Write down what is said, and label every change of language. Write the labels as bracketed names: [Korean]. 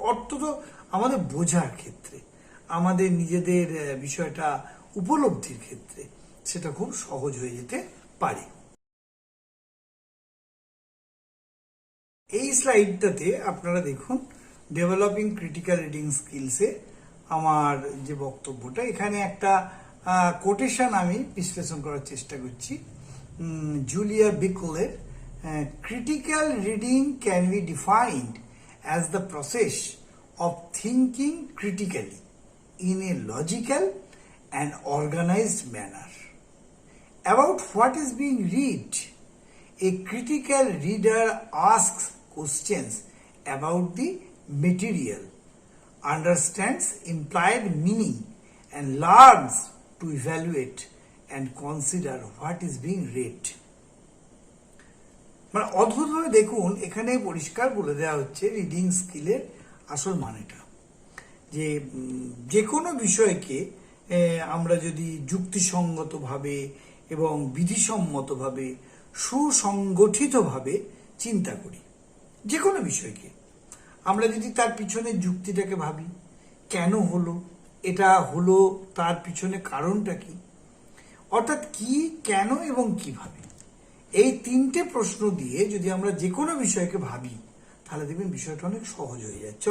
[Bangla] অর্থত আমাদের বোঝার ক্ষেত্রে, আমাদের নিজেদের বিষয়টা উপলব্ধির ক্ষেত্রে সেটা খুব সহজ হয়ে যেতে পারে। এই স্লাইডটাতে আপনারা দেখুন, ডেভেলপিং ক্রিটিক্যাল রিডিং স্কিলসে আমার যে বক্তব্যটা, এখানে একটা কোটেশন আমি বিশ্লেষণ করার চেষ্টা করছি। [English] Julia বিকলের critical reading can be defined as the process of thinking critically in a logical and organized manner about what is being read. A critical reader asks questions about the material, understands implied meaning, and learns to evaluate and consider what is being read. [Bangla] মানে অদ্ভুতভাবে দেখুন, এখানে পরিষ্কার বলে দেওয়া হচ্ছে reading স্কিলের আসল মানেটা, যে যে কোনো বিষয়কে আমরা যদি যুক্তিসঙ্গতভাবে এবং বিধিসম্মতভাবে সুসংগঠিতভাবে চিন্তা করি, যে কোনো বিষয়কে আমরা যদি তার পিছনে যুক্তিটাকে ভাবি, কেন হলো এটা হলো, তার পিছনে কারণটা কি, অর্থাৎ কি, কেন এবং কিভাবে, এই 3টে প্রশ্ন দিয়ে যদি আমরা যে কোনো বিষয়কে ভাবি, তাহলে দেখবেন বিষয়টা অনেক সহজ হয়ে যাচ্ছে।